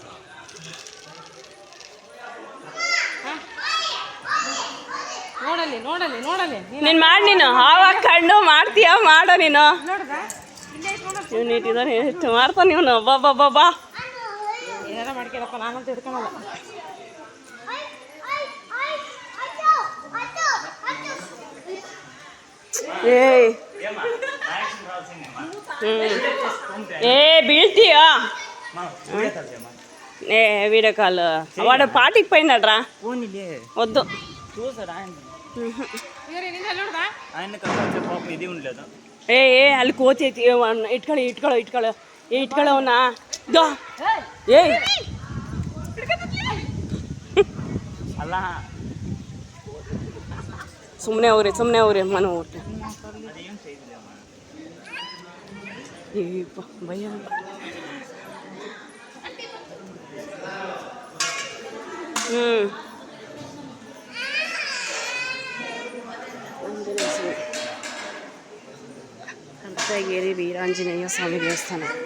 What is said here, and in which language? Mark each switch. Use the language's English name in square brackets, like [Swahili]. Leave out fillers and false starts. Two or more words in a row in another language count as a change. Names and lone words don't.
[Kannada] ನೋಡಲ್ಲಿ ನೋಡ ನೀನು ಮಾಡಿ, ನೀನು ಆವಾಗ ಕಂಡು ಮಾಡ್ತೀಯ, ಮಾಡೋ ನೀನು. ಇವ್ನು ಇಟ್ಟಿದ್ದಾನೆ, ಎಷ್ಟು ಮಾಡ್ತಾನೆ ಇವನು. ಬಾ ಏನಾರ ಮಾಡ್ಕೊಳಪ್ಪ, ನಾನಂತ ಹಿಡ್ಕೊಳಲ್ಲ. [Telugu] బీల్తీయ వీడియో కాల్ వాడు పాటికి పోయినాడ్రా వద్దు [Kannada] ಅಲ್ಲಿ ಕೋತಿ ಐತಿ ಇಟ್ಕೊಳ್ಳೋಣ ಅಲ್ಲ ಸುಮ್ಮನೆ ಅವ್ರಿ ಮನೆ ಊಟ ಭಯ ಅಂತಗೇರಿ ವೀರಾಂಜನೇಯ ಸ್ವಾಮಿ ದೇವಸ್ಥಾನ.